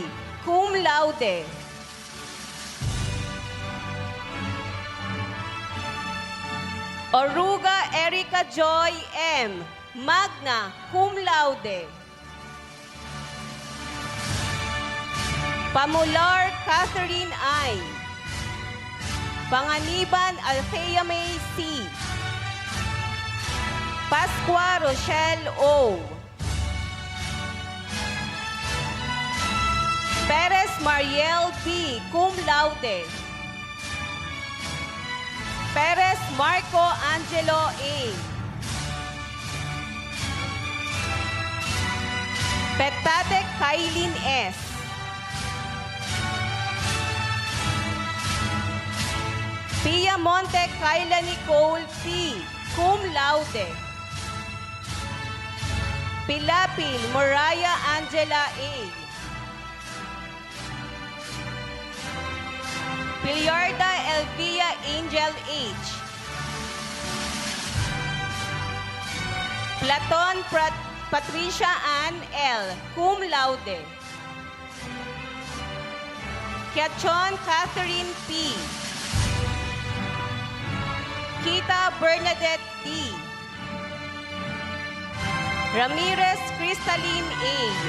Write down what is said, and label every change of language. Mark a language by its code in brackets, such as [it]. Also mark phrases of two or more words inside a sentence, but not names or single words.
[la] Cum laude. Oruga Erica Joy M. Magna Cum laude. Pamular Catherine I. Panganiban 𝗕𝗂𝗎𝗍 C. Pascua Rochelle O. Perez Mariel B. Cum laude. Perez Marco Angelo A. Petate Kailin S. Piamonte Kayla Nicole P. Cum laude. Pilapil Mariah Angela A. Piliarda Elvia Angel H. Platon Patricia Ann L. Cum laude. Kiachon Catherine P. Kita Bernadette D. Ramirez Crystalline A.